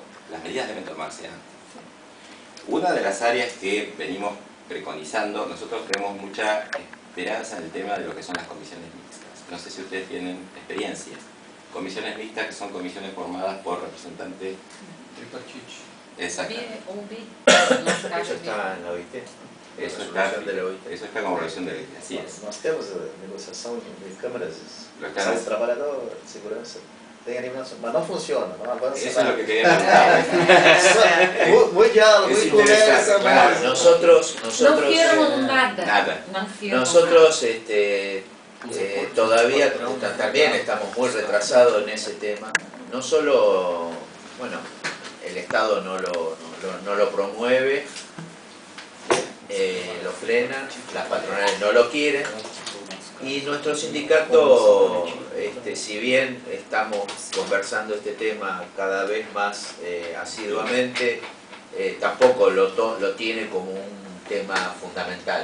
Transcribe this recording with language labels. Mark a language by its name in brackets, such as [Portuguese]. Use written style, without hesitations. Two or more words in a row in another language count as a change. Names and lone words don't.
[Spanish] Las medidas deben tomarse antes. Una de las áreas que venimos preconizando, nosotros tenemos mucha esperanza en el tema de lo que son las comisiones mixtas. No sé si ustedes tienen experiencia. Comisiones mixtas que son comisiones formadas por representantes Tripartite. Exacto. Eso está en la OIT. Eso está como revisión de la OIT, así es. [Portuguese] Nós temos negociação de câmeras, [Spanish] Lo [Portuguese] o trabalhador, segurança, tem animação, mas não funciona, não avança. [Spanish] Eso es lo que quería preguntar. Muy diálogo, muy conversa, claro. [Portuguese] mas [Spanish] Nosotros [Portuguese] Não queiram nada. Nada. Não queiram [Spanish] nosotros todavía también estamos muy retrasados en ese tema. No solo, bueno, el Estado no lo promueve, lo frena, las patronales no lo quieren, y nuestro sindicato, si bien estamos conversando este tema cada vez más asiduamente, tampoco lo tiene como un tema fundamental.